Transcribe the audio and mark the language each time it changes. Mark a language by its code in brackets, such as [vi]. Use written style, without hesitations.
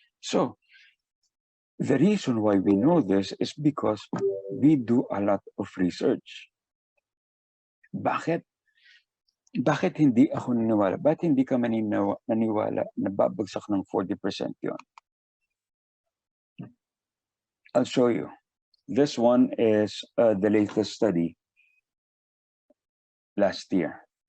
[en] So, the reason why we know this is because we do a lot of research. [tl] Bakit? Bakit hindi ako naniwala? Bakit hindi ka naniwala na babagsak ng 40% yun? [en] I'll show you. This one is the latest study last year.